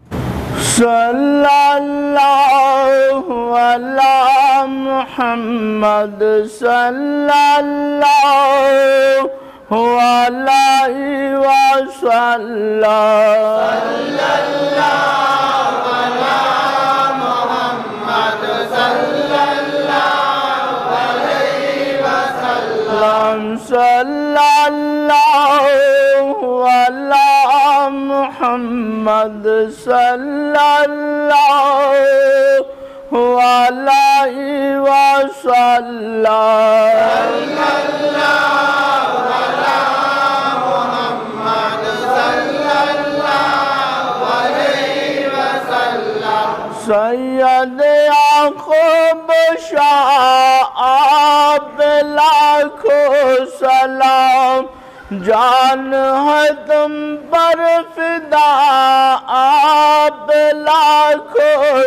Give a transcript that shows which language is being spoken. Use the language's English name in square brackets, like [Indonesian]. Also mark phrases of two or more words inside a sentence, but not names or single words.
[Arabic] صلى الله على محمد صلى الله عليه وسلم صلى الله على محمد صلى الله عليه [Urdu] وسلم سید یعقوب شاہ لاکھوں سلام جان ہے تم پر فدا آپ لاکھوں